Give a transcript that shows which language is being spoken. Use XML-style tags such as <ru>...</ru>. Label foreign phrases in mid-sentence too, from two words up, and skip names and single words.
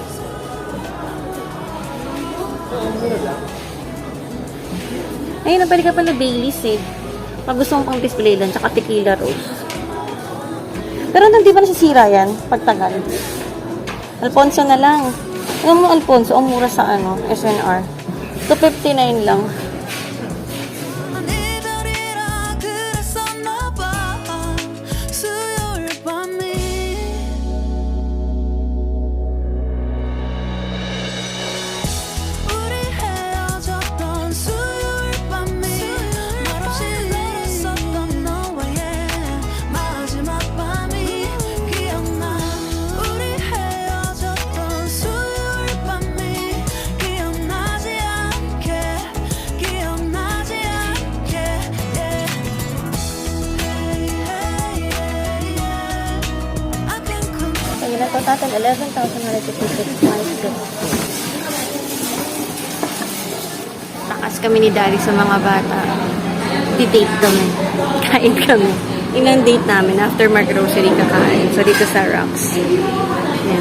<tl>Ayun, napali ka pala Baileys, eh. Pag gusto mong pang display lang, tsaka tequila rose. Pero hindi ba nasisira yan? Pagtagal. Alfonso na lang. Alam mo, Alfonso, ang mura sa SNR. 259 lang.</tl> <ko>난 이별이라 그랬었나 봐. 수요일 밤이 우리 헤어졌던 수요일 밤이 말없이 내렸었던 너와의 마지막 밤이 기억나. 우리 헤어졌던 수요일 밤이 기억나지 않게 기억나지 않게 yeah.</ko> <en>Hey, hey, yeah, yeah. I can control.</en> <tl>So, yun na to, total 11,156. Takas kami ni Daddy sa mga bata. Di-date kami. Kain kami. Yun ang date namin after mag-grocery kakain. So, dito sa Rocks. Yan.</tl>